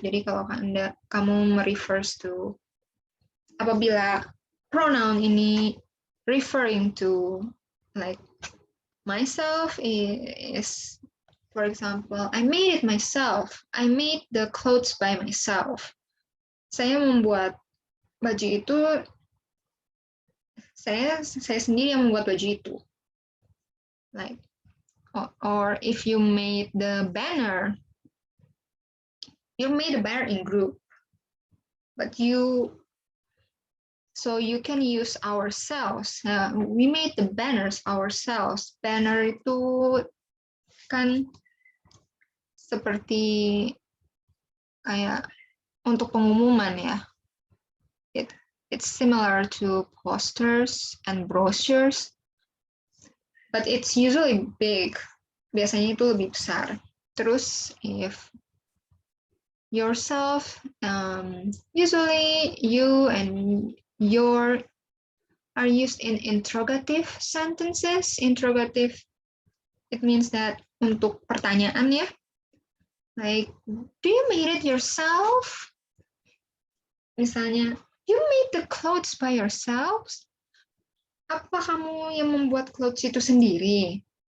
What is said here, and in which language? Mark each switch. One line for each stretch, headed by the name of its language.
Indonesian: Jadi kalau kamu
English: refers to, apabila pronoun ini referring to like myself is, for example, I made it myself. I made the clothes by myself.
Indonesian: Saya membuat baju itu, saya sendiri yang membuat baju itu.
English: Like, or if you made the banner, you made a banner in group, but so you can use ourselves. We made the banners ourselves.
Indonesian: Banner itu kan seperti kayak untuk pengumuman ya.
English: It's similar to posters and brochures, but it's usually big.
Indonesian: Biasanya itu lebih besar.
English: Terus if yourself, usually you and your are used in interrogative sentences. Interrogative, it means that
Indonesian: untuk pertanyaan ya.
English: Like, do you made it yourself? Misalnya, you made the clothes by yourselves?
Indonesian: Apa kamu yang membuat clothes itu sendiri?